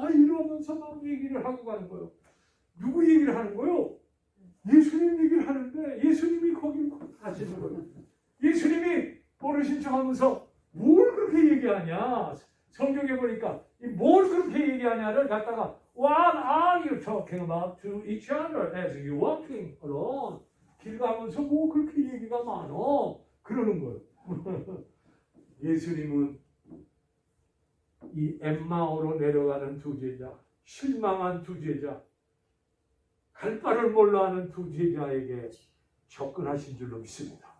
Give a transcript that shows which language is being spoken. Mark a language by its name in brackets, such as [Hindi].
[Korean] 이러면서 막 얘기를 하고 가는 거예요. 누구 얘기를 하는 거예요? 예수님 얘기를 하는데 예수님이 거기 가시는 거예요. 예수님이 어르신 척하면서 뭘 그렇게 얘기하냐? 성경에 보니까 뭘 그렇게 얘기하냐를 갖다가 [English] What are you talking about to each other as you walking alone? [Korean] 길 가면서 뭐 그렇게 얘기가 많어? 그러는 거예요. 예수님은 이 엠마오로 내려가는 두 제자, 실망한 두 제자, 갈 바를 몰라하는 두 제자에게 접근하신 줄로 믿습니다.